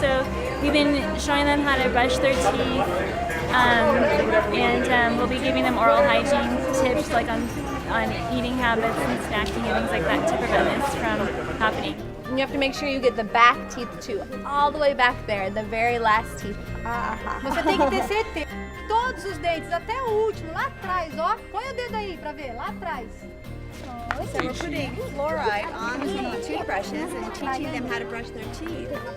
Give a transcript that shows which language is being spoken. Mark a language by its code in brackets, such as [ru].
[en] So we've been showing them how to brush their teeth, and we'll be giving them oral hygiene tips, like on eating habits and snacking and things like that, to prevent this from happening. And you have to make sure you get the back teeth too, all the way back there, the very last teeth. [pt] Você tem que ter certeza. Todos os dentes, até o último, lá atrás, ó. Põe o dedo aí pra ver, lá atrás. [en] So we're putting fluoride on the toothbrushes and teaching them how to brush their teeth.